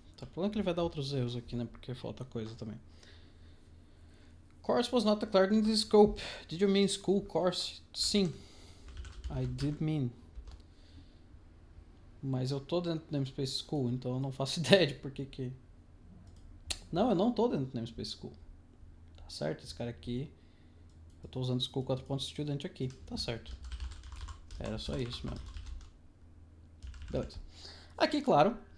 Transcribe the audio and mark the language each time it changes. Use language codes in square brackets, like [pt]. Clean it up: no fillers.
[pt] problema é que ele vai dar outros erros aqui, né? Porque falta coisa também. [en] Course was not declared in the scope. Did you mean school course? [pt] Sim. [en] I did mean. [pt] Mas eu tô dentro do namespace school, então eu não faço ideia de por que... Não, eu não tô dentro do namespace school. Tá certo? Esse cara aqui... Eu tô usando school 4.student aqui. Tá certo. Era só isso mesmo. Beleza. Aqui, claro...